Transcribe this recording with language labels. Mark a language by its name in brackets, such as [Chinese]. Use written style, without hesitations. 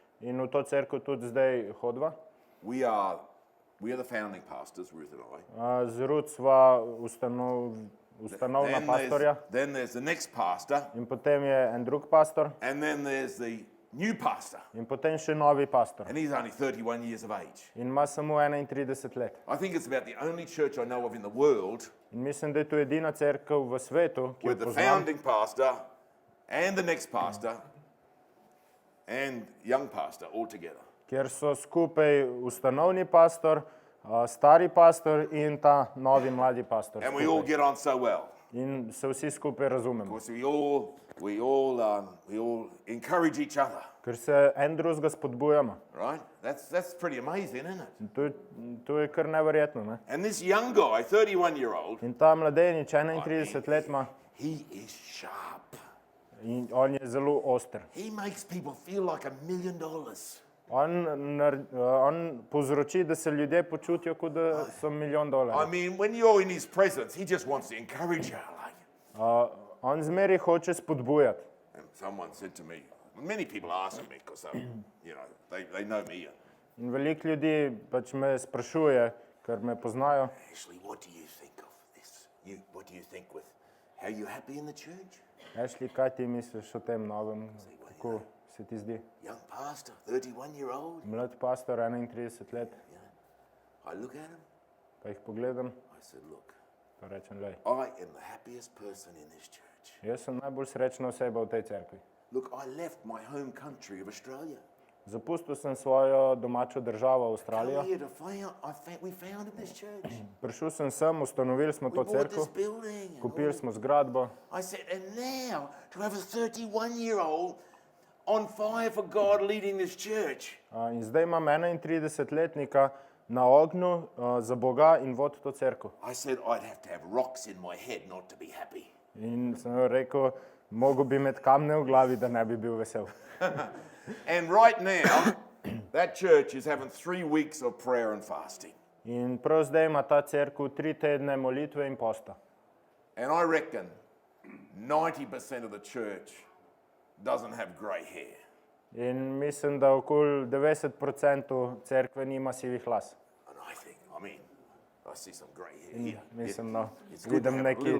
[Slovenian] in v to cerkev tudi zdaj hodva. [English] we are the founding pastors, Ruth and I. [Slovenian] Z Ruth sva ustanovna pastorja [English] Then there's the next pastor, [Slovenian] in potem je en drug pastor [English] and then there's the new pastor, [Slovenian] in potem še novi pastor. [English] and he's only 31 years of age. [Slovenian] In ima samo 31 let. [English] I think it's about the only church I know of in the world [Slovenian] In mislim, da je to edina cerkev v svetu, ki jo [English] where the [Slovenian] poznam, [English] founding pastor and the next pastor and young pastor all together. [Slovenian] kjer so skupaj ustanovni pastor, stari pastor in ta novi mladi pastor. [English] And we all [Slovenian] skupaj. [English] get on so well. [Slovenian] In se vsi skupaj razumemo. [English] Because we all encourage each other, [Slovenian] Ker se en drugega spodbujamo. [English] right? That's pretty amazing, isn't it? [Slovenian] To je kar neverjetno. Ne? [English] And this young guy, 31-year-old, [Slovenian] In ta mladenič, 31 let ima, [English] he is sharp. [Slovenian] in on je zelo oster. [English] He makes people feel like $1 million. [Slovenian] On povzroči, da se ljudje počutijo, kot da so $1 milijon. [English] I mean, when you're in his presence, he just wants to encourage you. Like, [Slovenian] On zmeri hoče spodbujati. [English] and someone said to me, many people ask me because they know me. [Slovenian] In veliko ljudi pač me sprašuje, ker me poznajo. [English] Ashley, what do you think of this? What do you think with how you happy in the church? [Slovenian] Ashley, kaj ti misliš o tem novem? Kako se ti zdi? [English] Young pastor, 31-year-old. [Slovenian] Mlad pastor, 31 let, [English] I look at him. [Slovenian] pa jih pogledam, [English] I said, look, [Slovenian] pa rečem, lej, [English] I am the happiest person in this church. [Slovenian] jaz sem najbolj srečna oseba v tej cerkvi. [English] Look, I left my home country of Australia. [Slovenian] Zapustil sem svojo domačo državo, Avstralijo. [English] Here we founded this church. [Slovenian] Prišel sem, ustanovili smo [English] We [Slovenian] to [English] bought this [Slovenian] cerkev, [English] building. [Slovenian] kupili smo zgradbo. [English] I said, and now to have a 31-year-old on fire for God leading this church. [Slovenian] In zdaj imam 31-letnika na ognju za Boga in vodi to cerkev. [English] I said, I'd have to have rocks in my head not to be happy. [Slovenian] In sem rekel, mogel bi imeti kamne v glavi, da ne bi bil vesel. [English] And right now, that church is having 3 weeks of prayer and fasting. [Slovenian] In prav zdaj ima ta cerkev 3 tedne molitve in posta. [English] And I reckon 90% of the church doesn't have grey hair. [Slovenian] In mislim, da okoli 90% cerkve nima sivih las. [English] And I see some grey hair here. [Slovenian] Mislim, no, [English] It's good to [Slovenian] vidim [English] have a little